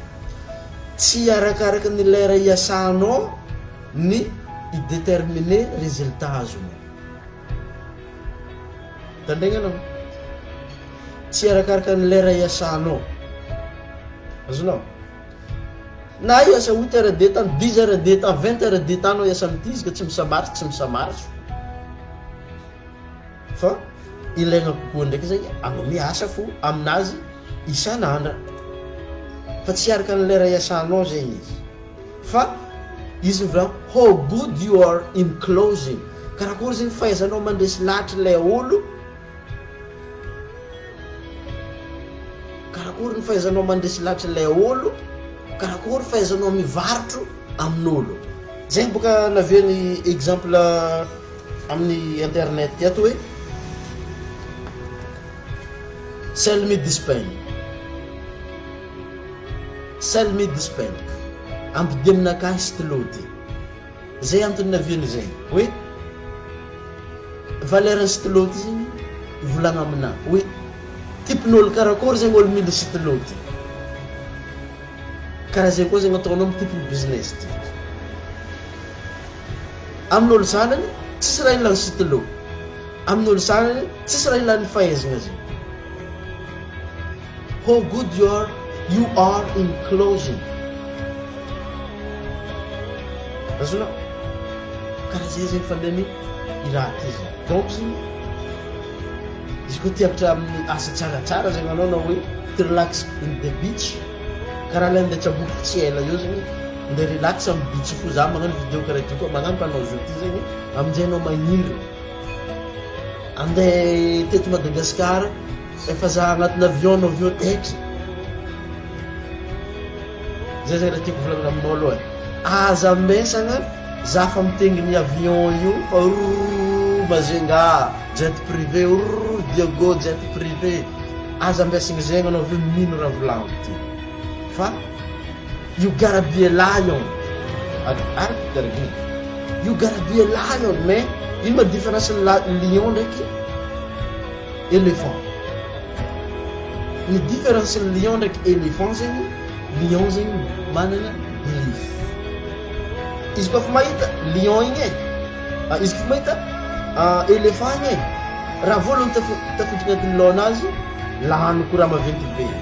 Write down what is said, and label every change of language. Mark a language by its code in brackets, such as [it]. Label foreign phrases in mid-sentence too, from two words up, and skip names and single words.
[mg] Tsy arakaraka ny lera iasanao ny [fr] idéterminer résultat [mg] azonao. Tandregna anao? Tsy arakaraka ny lera iasanao. Azonao? Na iasa [fr] 8 heures de temps, 10 heures de temps, 20 heures de temps [mg] anao iasa amin'ity izy ka tsy misamaritry, tsy misamaritry. Fa ilaigna kokoa ndraiky zegny anao miasa fo aminazy isan'andro. Fa tsy araka ny lera iasanao zegny izy. Fa izy volagno [en] how good you are in closing. [mg] Karakory zegny fahaizanao mandresy lahatra ilay olo. Karakory ny fahaizanao mandresy lahatra ilay olo. Karakory fahaizanao mivarotro amin'olo. Zegny boka naviany exemple amin'ny internet ato hoe [en] sell me this pen. Sell me this pen. [mg] Ampidi aminakahy stylo ty. Zay antony naviany zegny hoe [fr] valeur stylo [mg] ty zegny volagna amina hoe tipin'olo karakory zegny olo mila stylo ty. Karaha zay koa zegny ataonao amin'ny tipin'ny business ty. Amin'olo sanany tsisy raha ilagna stylo. Amin'olo sanany tsisy raha ilagna fahaizana zegny. [en] How good you are in closing. [mg] Azonao? Karaha zay zegny fandemy iraha ty zegny. Donc zegny izy koa tiavitra amin'ny asa tsaratsara zegny anao na hoe [en] to relax in the beach. [mg] Karaha le andeha tsaboky tsy ela io zegny andeha relax amin'ny beach fo za magnano vidéo karaha ty koa magnampy anao zao ty zegny amin'izay anao magniry. Andeha teto Madagasikara efa za agnatin'ny avion taitry. Zay zay raha tiako volagna aminao aloha. Aza mesagna za fa mitegny ny avion io fa fomba zenga [fr] jet privé [mg] Diego [fr] jet privé [mg] aza ampiasigny zegny anao ve mino raha volagno ty fa [en] you gotta be a lion you gotta be a lion [mg] mais ino [fr] ma différence [mg] lion ndraiky éléphant ny différence lion ndraiky éléphant zegny lion zegny manana belief izy koa fa mahita lion igny izy koa fa mahita éléphant igny raha voalohany tafiditra agnatin'ny lohanazy laniko raha maventy be